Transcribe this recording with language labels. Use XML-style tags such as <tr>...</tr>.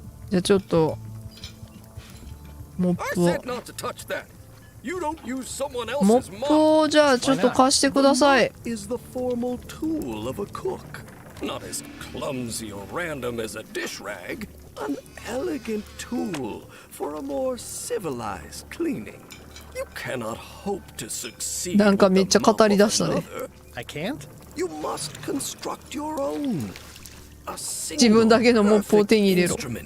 <ja>じゃあちょっとモップをモップをじゃあちょっと貸してください。</ja> <en>Not as clumsy or random as a dish rag, an elegant tool for a more civilized cleaning. You cannot hope to succeed.</en> <ja>なんかめっちゃ語り出したね。</ja> <en>I can't? You must construct your own.</en> <ja>自分だけのモップを手に入れろ。</ja>